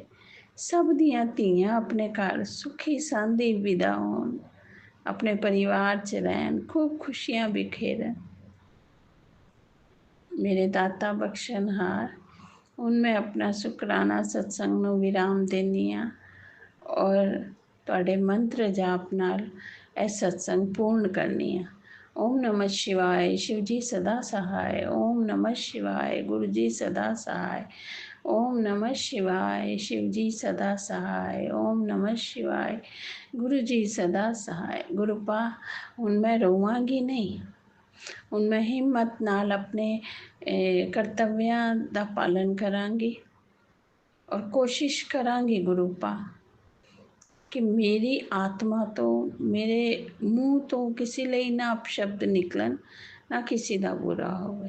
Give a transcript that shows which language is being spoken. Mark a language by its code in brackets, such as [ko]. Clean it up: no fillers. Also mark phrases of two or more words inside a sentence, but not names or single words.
[pa] ਸਭ ਦੀਆਂ ਧੀਆਂ ਆਪਣੇ ਘਰ ਸੁਖੀ ਸਾਂਦੀ ਵਿਦਾ ਹੋਣ, ਆਪਣੇ ਪਰਿਵਾਰ 'ਚ ਰਹਿਣ, ਖੂਬ ਖੁਸ਼ੀਆਂ ਬਿਖੇਰਨ। ਮੇਰੇ ਦਾਤਾ ਬਖਸ਼ਣਹਾਰ ਹੁਣ ਮੈਂ ਆਪਣਾ ਸ਼ੁਕਰਾਨਾ ਸਤਸੰਗ ਨੂੰ ਵਿਰਾਮ ਦਿੰਦੀ ਹਾਂ ਔਰ ਤੁਹਾਡੇ ਮੰਤਰ ਜਾਪ ਨਾਲ ਇਹ ਸਤਸੰਗ ਪੂਰਨ ਕਰਨੀ ਆ। [hi] ओम नमः शिवाय, शिव जी सदा सहाय। ओम नमः शिवाय, गुरु जी सदा सहाय। ओम नमः शिवाय, शिव जी सदा सहाय। ओम नमः शिवाय, गुरु जी सदा सहाय। [pa] गुरुपा ਹੁਣ ਮੈਂ ਰੋਵਾਂਗੀ ਨਹੀਂ, ਹੁਣ ਮੈਂ ਹਿੰਮਤ ਨਾਲ ਆਪਣੇ ਕਰਤੱਵਿਆਂ ਦਾ ਪਾਲਨ ਕਰਾਂਗੀ ਔਰ ਕੋਸ਼ਿਸ਼ ਕਰਾਂਗੀ ਗੁਰੂਪਾ ਕਿ ਮੇਰੀ ਆਤਮਾ ਤੋਂ, ਮੇਰੇ ਮੂੰਹ ਤੋਂ ਕਿਸੇ ਲਈ ਨਾ ਅਪਸ਼ਬਦ ਨਿਕਲਣ, ਨਾ ਕਿਸੇ ਦਾ ਬੁਰਾ ਹੋਵੇ।